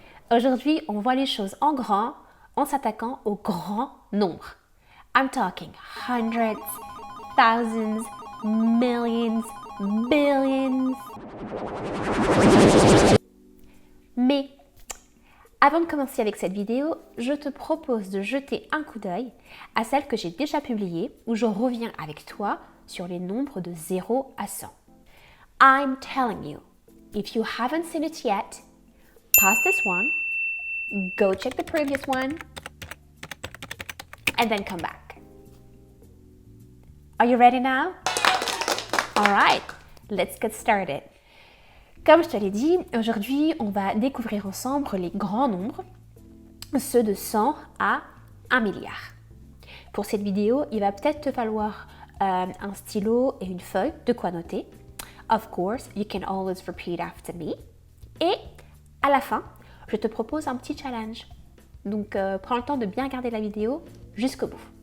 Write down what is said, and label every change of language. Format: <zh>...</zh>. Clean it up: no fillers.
<fr>Aujourd'hui, on voit les choses en grand en s'attaquant au grand nombre.</fr> <en>I'm talking hundreds, thousands, millions, billions.</en> <fr>Mais avant de commencer avec cette vidéo, je te propose de jeter un coup d'œil à celle que j'ai déjà publiée où je reviens avec toi sur les nombres de 0 à 100.</fr> <en>I'm telling you, if you haven't seen it yet, pause this one, go check the previous one, and then come back. Are you ready now? All right, let's get started.</en> <fr>Comme je te l'ai dit, aujourd'hui, on va découvrir ensemble les grands nombres, ceux de 100 à 1 milliard. Pour cette vidéo, il va peut-être te falloir un stylo et une feuille de quoi noter.</fr> <en>Of course, you can always repeat after me.</en> <fr>Et à la fin, je te propose un petit challenge. Donc, prends le temps de bien regarder la vidéo jusqu'au bout.</fr>